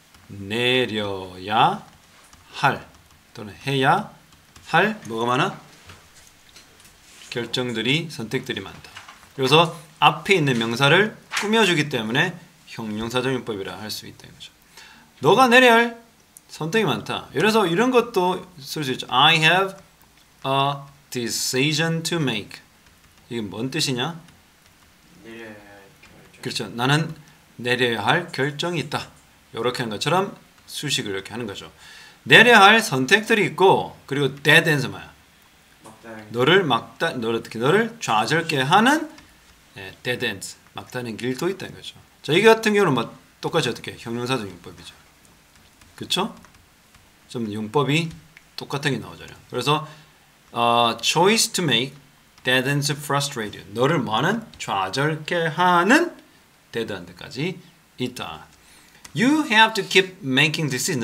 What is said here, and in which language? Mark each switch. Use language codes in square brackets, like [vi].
[ko] 내려야 할 또는 해야 할 뭐가 많아? 결정들이 선택들이 많다. 그래서 앞에 있는 명사를 꾸며주기 때문에 형용사적 용법이라 할 수 있다는 거죠. 너가 내려야 할 선택이 많다. 그래서 이런 것도 쓸 수 있죠. [en] I have a decision to make. [ko] 이게 뭔 뜻이냐? 내려야 할 결정. 그렇죠. 나는 내려야 할 결정이 있다. 이렇게 하는 것처럼 수식을 이렇게 하는 거죠. 내려야 할 선택들이 있고 그리고 dead end's 뭐야? 너를 좌절케 하는 dead ends, 막다른 길도 있다는 거죠. 자, 이 같은 경우는 똑같이 어떻게 형용사적 용법이죠. 그렇죠? 좀 용법이 똑같은 게 나오잖아요. [en] 그래서 choice to make dead ends frustrate you. [ko] 너를 뭐하는? 좌절케 하는 dead end까지 있다. [en] You have to keep making decisions.